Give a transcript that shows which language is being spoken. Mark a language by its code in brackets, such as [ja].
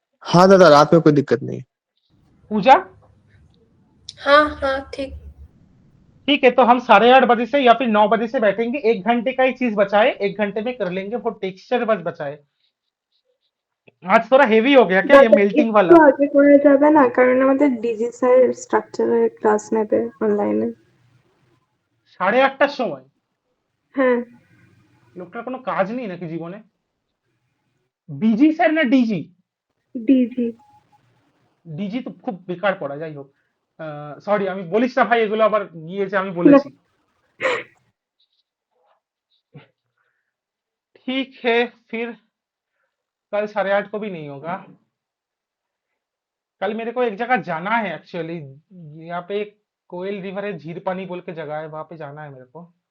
[hi] हाँ दादा, रात में कोई दिक्कत नहीं। पूजा। हाँ हाँ ठीक। ठीक है, तो हम 8:30 बजे से या फिर 9 बजे से बैठेंगे, 1 घंटे का ही चीज बचाए, 1 घंटे में कर लेंगे, वो टेक्सचर बस बचाए। आज थोड़ा हेवी हो गया क्या ये [bn] দাদা [hi] मेल्टिंग [bn] একটু [hi] वाला? [bn] আগে করে যাবে না, কারণ আমাদের ডিজি স্যার স্ট্রাকচারের ক্লাস নেবে অনলাইনে। 8:30টার সময়? হ্যাঁ। লোকটার কোনো কাজ নেই নাকি জীবনে? বিজি স্যার না ডিজি? ডিজি। ডিজি তো খুব বেকার পড়া, যাই হোক। সরি, আমি বলিস না ভাই, এগুলো আবার গিয়ে যে আমি বলেছি। [hi] ठीक है, फिर कल 8:30 को भी नहीं होगा। कल मेरे को एक जगह जाना है एक्चुअली। यहाँ पे एक कोयल रिवर है, झीर पानी बोल के जगह है, वहां पे जाना है मेरे को।